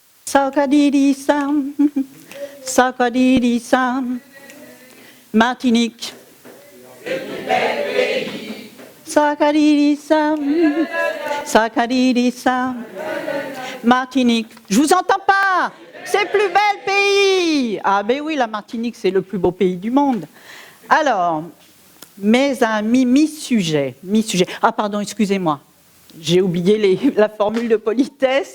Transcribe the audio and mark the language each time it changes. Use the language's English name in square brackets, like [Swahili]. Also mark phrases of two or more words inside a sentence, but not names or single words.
[French] Sakadidi-sam, Sakadidi-sam, Martinique. Sakadidi-sam, Sakadidi-sam, Martinique. Je vous entends pas. C'est le plus bel pays. Ah ben oui, la Martinique, c'est le plus beau pays du monde. Alors, mes amis, mi-sujet. Ah pardon, excusez-moi. J'ai oublié la formule de politesse.